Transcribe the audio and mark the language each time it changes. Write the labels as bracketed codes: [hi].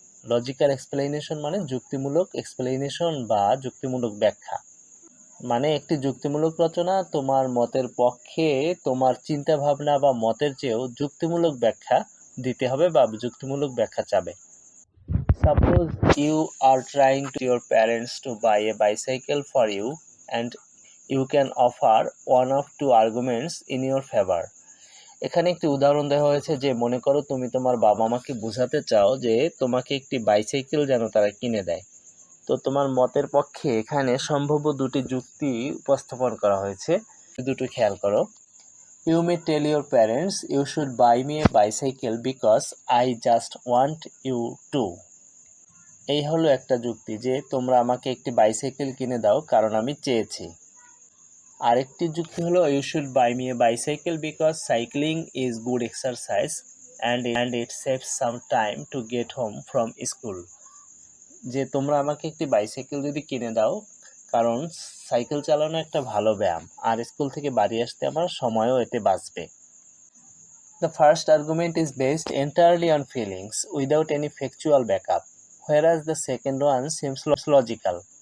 [bn] Logical explanation মানে যুক্তিমূলক explanation বা যুক্তিমূলক ব্যাখ্যা। মানে একটি যুক্তিমূলক রচনা তোমার মতের পক্ষে তোমার চিন্তা ভাবনা বা মতের চেয়েও যুক্তিমূলক ব্যাখ্যা দিতে হবে বা যুক্তিমূলক ব্যাখ্যা চাবে। [en] Suppose you are trying to your parents to buy a bicycle for you and you can offer one of two arguments in your favor. [bn] এখানে একটি উদাহরণ দেওয়া হয়েছে যে মনে করো তুমি তোমার বাবা মাকে বোঝাতে চাও যে তোমাকে একটি বাইসাইকেল যেন তারা কিনে দেয়। তো তোমার মতের পক্ষে এখানে সম্ভাব্য দুটি যুক্তি উপস্থাপন করা হয়েছে, দুটো খেয়াল করো। [en] You may tell your parents you should buy me a bicycle because I just want you to. [bn] এই হলো একটা যুক্তি যে তোমরা আমাকে একটি বাইসাইকেল কিনে দাও কারণ আমি চেয়েছি। আরেকটি যুক্তি হলো [en] you should buy me a bicycle because cycling is good exercise and it saves some time to get home from school. [bn] যে তোমরা আমাকে একটি বাইসাইকেল যদি কিনে দাও কারণ সাইকেল চালানো একটা ভালো ব্যায়াম আর স্কুল থেকে বাড়ি আসতে আমার সময়ও এতে বাঁচবে। [en] The first argument is based entirely on feelings without any factual backup, whereas the second one seems logical.